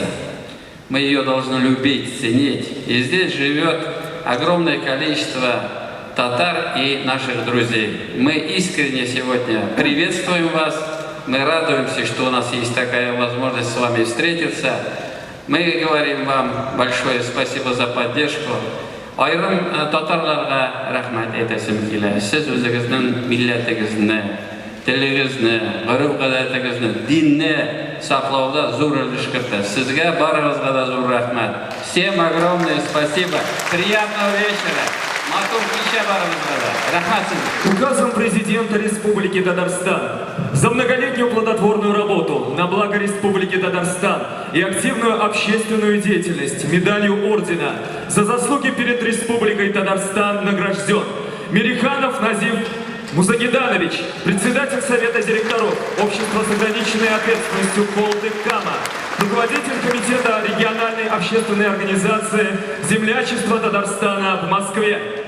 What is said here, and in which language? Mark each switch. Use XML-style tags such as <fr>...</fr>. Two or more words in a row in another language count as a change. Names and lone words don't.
<ru>Мы ее должны любить, ценить. И здесь живет огромное количество татар и наших друзей. Мы искренне сегодня приветствуем вас. Мы радуемся, что у нас есть такая возможность с вами встретиться. Мы говорим вам большое спасибо за поддержку.</ru> <tt>Айрым татарларга рахмат әйтәсем килә. Сез үзегезнең милләтегезне, телегезне, гореф-гадәтегезне, динне саклауда зур өлеш кертәсез. Сезгә барыгызга да зур рахмат.</tt> <ru>Всем огромное спасибо. Приятного вечера.</ru> <tt>Матур кичә барыгызга да. Рахмат сезгә.</tt> <ru>Указом президента Республики Татарстан за многолетнюю плодотворную работу на благо Республики Татарстан и активную общественную деятельность медалью ордена за заслуги перед Республикой Татарстан награжден Мириханов Назив Мусагиданович, председатель Совета директоров Общества с ограниченной ответственностью Колдык-Кама, руководитель комитета региональной общественной организации «Землячество Татарстана» в Москве.</ru>